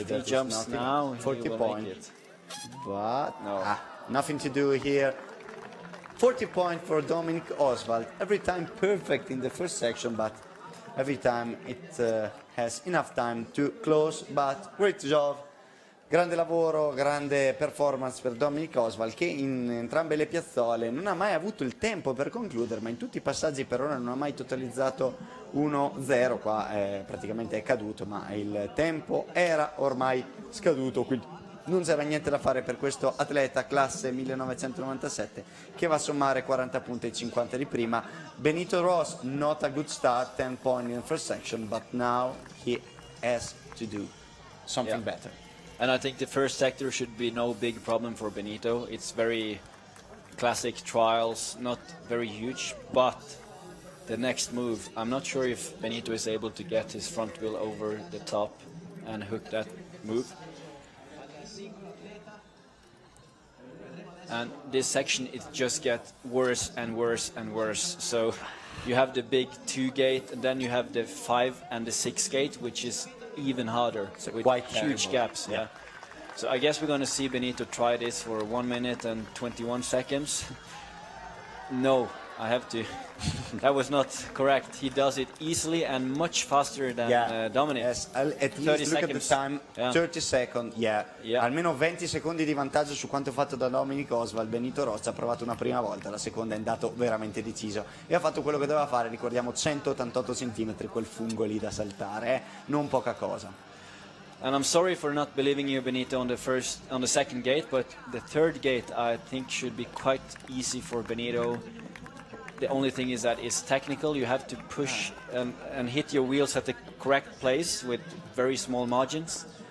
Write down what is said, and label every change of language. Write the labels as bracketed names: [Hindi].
[English] that is jumps nothing. now, 40 he will point. make it. But No. nothing to do here. 40 point for Dominic Oswald. Every time perfect in the first section, but every time it has enough time to close. But great job. [Italian] Grande lavoro, grande performance per Dominic Oswald, che in entrambe le piazzole non ha mai avuto il tempo per concludere, ma in tutti i passaggi per ora non ha mai totalizzato 1-0. Qua praticamente è caduto, ma il tempo era ormai scaduto, quindi non c'era niente da fare per questo atleta classe 1997 che va a sommare 40 punti ai 50 di prima. [English] Benito Ross, not a good start, 10 point in the first section, but now he has to do something better. And I think the first sector should be no big problem for Benito. It's very classic trials, not very huge, but the next move, I'm not sure if Benito is able to get his front wheel over the top and hook that move. And this section, it just gets worse and worse and worse. So you have the big 2 gate, and then you have the 5 and the 6 gate, which is even harder, with quite huge terrible. gaps. Yeah. So I guess we're going to see Benito try this for 1 minute and 21 seconds. No, I have to. That was not correct. He does it easily and much faster than Dominic. Yes, at 30 least look seconds. at the time, Yeah. 30 seconds, Yeah. [Italian] Almeno 20 secondi di vantaggio su quanto fatto da Dominic Oswald. Benito Rossi ha provato una prima volta, la seconda è andato veramente deciso e ha fatto quello che doveva fare. Ricordiamo 188 cm, quel fungo lì da saltare, non poca cosa. [English] And I'm sorry for not believing you, Benito, on the second gate, but the third gate I think should be quite easy for Benito. The only thing is that it's technical. You have to push and hit your wheels at the correct place with very small margins.